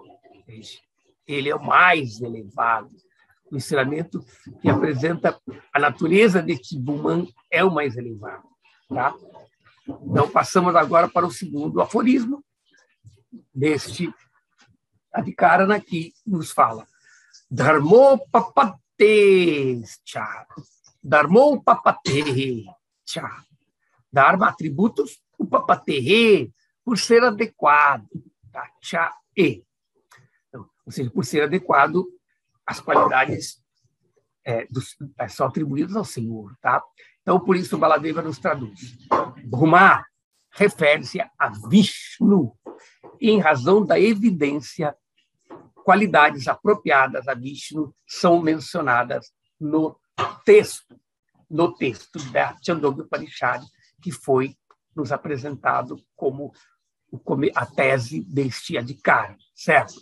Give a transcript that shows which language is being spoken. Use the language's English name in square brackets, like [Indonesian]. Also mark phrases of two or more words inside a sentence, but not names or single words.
[Portuguese] Ele é o mais elevado. O ensinamento que apresenta a natureza deste Bhuman é o mais elevado, tá? Então, passamos agora para o segundo aforismo deste Adhikarana, que nos fala Dharmopapate-cha. [Sanskrit] Dharmopapate-cha. [Portuguese] Dharma, atributos, o papate, por ser adequado. Tá? Cha, e. Então, ou seja, por ser adequado, as qualidades são atribuídas ao Senhor. Tá? Então, por isso, o Baladeva nos traduz. Bhuma refere-se a Vishnu, e em razão da evidência, qualidades apropriadas a Vishnu são mencionadas no texto da Chandogya Upanishad, que foi nos apresentado como a tese deste Adhikara, certo?